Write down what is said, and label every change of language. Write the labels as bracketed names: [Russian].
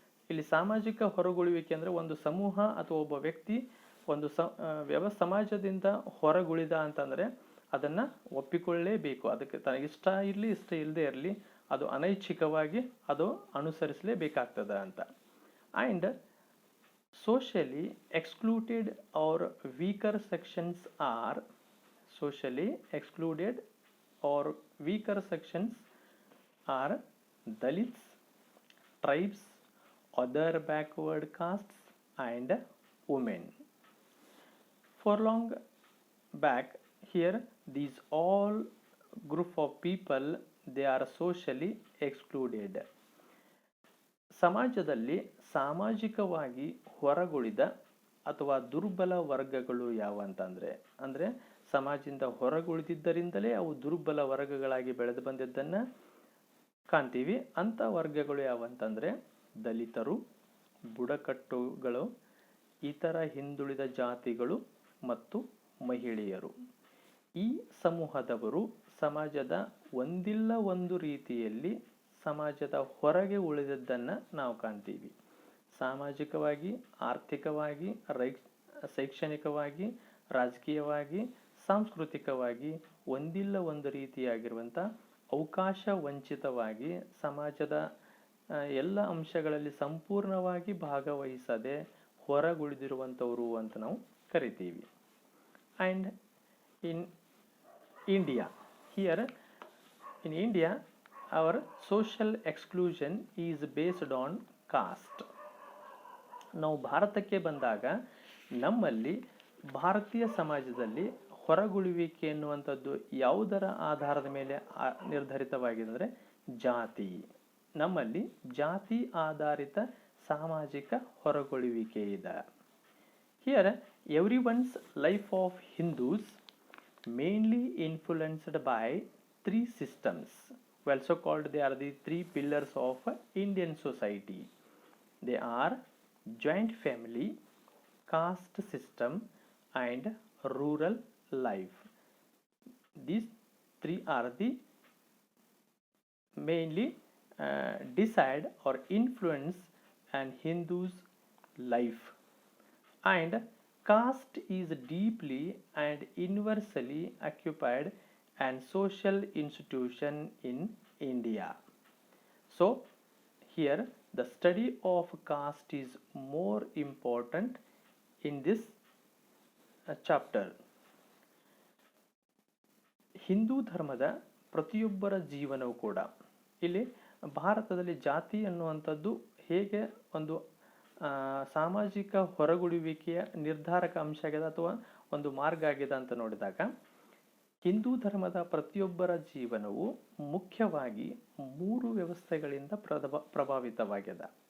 [Kannada] ಇಲ್ಲಿ ಸಾಮಾಜಿಕ ಹೊರಗುಳುವಿಕೆ ಅಂದರೆ ಒಂದು ಸಮೂಹ ಅಥವಾ ಒಬ್ಬ ವ್ಯಕ್ತಿ ಒಂದು ಸಮಾಜದಿಂದ ಹೊರಗುಳಿದ ಅಂತಂದರೆ ಅದನ್ನು ಒಪ್ಪಿಕೊಳ್ಳಲೇಬೇಕು. ಅದಕ್ಕೆ ಇಷ್ಟ ಇರಲಿ ಇಷ್ಟ ಇಲ್ಲದೆ ಇರಲಿ ಅದು ಅನೈಚ್ಛಿಕವಾಗಿ ಅದು ಅನುಸರಿಸಲೇಬೇಕಾಗ್ತದೆ ಅಂತ. [English] And socially excluded or weaker sections are socially excluded or weaker sections are Dalits, tribes, other backward castes and women. For long back here these all group of people they are socially excluded. [Kannada] ಸಮಾಜದಲ್ಲಿ ಸಾಮಾಜಿಕವಾಗಿ ಹೊರಗುಳಿದ ಅಥವಾ ದುರ್ಬಲ ವರ್ಗಗಳು ಯಾವಂತಂದರೆ ಅಂದರೆ ಸಮಾಜದಿಂದ ಹೊರಗುಳಿದಿದ್ದರಿಂದಲೇ ಅವು ದುರ್ಬಲ ವರ್ಗಗಳಾಗಿ ಬೆಳೆದು ಬಂದಿದ್ದನ್ನು ಕಾಣ್ತೀವಿ. ಅಂಥ ವರ್ಗಗಳು ಯಾವಂತಂದರೆ ದಲಿತರು, ಬುಡಕಟ್ಟುಗಳು, ಇತರ ಹಿಂದುಳಿದ ಜಾತಿಗಳು ಮತ್ತು ಮಹಿಳೆಯರು. ಈ ಸಮೂಹದವರು ಸಮಾಜದ ಒಂದಿಲ್ಲ ಒಂದು ರೀತಿಯಲ್ಲಿ ಸಮಾಜದ ಹೊರಗೆ ಉಳಿದದ್ದನ್ನು ನಾವು ಕಾಣ್ತೀವಿ. ಸಾಮಾಜಿಕವಾಗಿ, ಆರ್ಥಿಕವಾಗಿ, ಶೈಕ್ಷಣಿಕವಾಗಿ, ರಾಜಕೀಯವಾಗಿ, ಸಾಂಸ್ಕೃತಿಕವಾಗಿ ಒಂದಿಲ್ಲ ಒಂದು ರೀತಿಯಾಗಿರುವಂಥ ಅವಕಾಶ ವಂಚಿತವಾಗಿ ಸಮಾಜದ ಎಲ್ಲ ಅಂಶಗಳಲ್ಲಿ ಸಂಪೂರ್ಣವಾಗಿ ಭಾಗವಹಿಸದೆ ಹೊರಗುಳಿದಿರುವಂಥವರು ಅಂತ ನಾವು ಕರಿತೀವಿ. [English] And in India here in India our social exclusion is based on caste. [Kannada] ನಾವು ಭಾರತಕ್ಕೆ ಬಂದಾಗ ನಮ್ಮಲ್ಲಿ ಭಾರತೀಯ ಸಮಾಜದಲ್ಲಿ ಹೊರಗುಳುವಿಕೆ ಎನ್ನುವಂಥದ್ದು ಯಾವುದರ ಆಧಾರದ ಮೇಲೆ ನಿರ್ಧರಿತವಾಗಿದೆ ಅಂದರೆ ಜಾತಿ. ನಮ್ಮಲ್ಲಿ ಜಾತಿ ಆಧಾರಿತ ಸಾಮಾಜಿಕ ಹೊರಗುಳುವಿಕೆ ಇದೆ. [English] Here everyone's life of Hindus mainly influenced by 3 systems. Also called they are the 3 pillars of Indian society. They are joint family, caste system and rural life. These 3 are the mainly decide or influence an Hindu's life. And caste is deeply and universally occupied and social institution in India. So here the study of caste is more important in this chapter. [Kannada] Hindu ಧರ್ಮದ ಪ್ರತಿಯೊಬ್ಬರ ಜೀವನವೂ ಕೂಡ ಇಲ್ಲಿ ಭಾರತದಲ್ಲಿ ಜಾತಿ ಅನ್ನುವಂಥದ್ದು ಹೇಗೆ ಒಂದು ಸಾಮಾಜಿಕ ಹೊರಗುಳುವಿಕೆಯ ನಿರ್ಧಾರಕ ಅಂಶ ಆಗಿದೆ ಅಥವಾ ಒಂದು ಮಾರ್ಗ ಆಗಿದೆ ಅಂತ ನೋಡಿದಾಗ ಹಿಂದೂ ಧರ್ಮದ ಪ್ರತಿಯೊಬ್ಬರ ಜೀವನವು ಮುಖ್ಯವಾಗಿ 3 ವ್ಯವಸ್ಥೆಗಳಿಂದ ಪ್ರಭಾವಿತವಾಗಿದೆ.